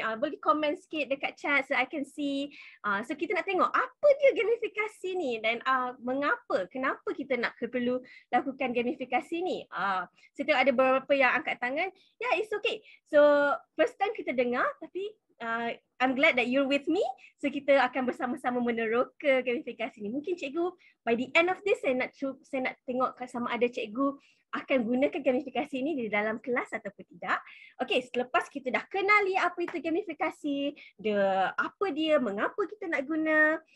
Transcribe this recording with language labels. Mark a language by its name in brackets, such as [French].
[Malay] Boleh komen sikit dekat chat [English] so I can see. [Malay] So kita nak tengok apa dia gamifikasi ni dan kenapa kita nak perlu lakukan gamifikasi ni. Saya tengok ada beberapa yang angkat tangan. [English] Yeah, it's okay. So first time [Malay] kita dengar tapi [English] I'm glad that you're with me. [Malay] So kita akan bersama-sama meneroka gamifikasi ni. Mungkin cikgu [English] by the end of this [Malay] saya nak tengok sama ada cikgu akan gunakan gamifikasi ini di dalam kelas ataupun tidak. Okey, selepas kita dah kenali apa itu gamifikasi, apa dia, mengapa kita nak guna.